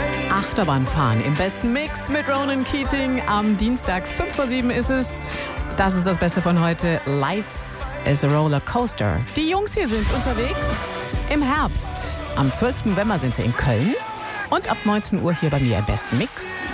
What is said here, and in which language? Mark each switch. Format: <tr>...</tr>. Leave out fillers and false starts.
<de>Achterbahn fahren im besten Mix mit Ronan Keating. Am Dienstag 5:05 ist es. Das ist das Beste von heute.</de> <en>Life is a roller coaster.</en> <de>Die Jungs hier sind unterwegs im Herbst. Am 12. November sind sie in Köln. Und ab 19 Uhr hier bei mir im besten Mix.</de>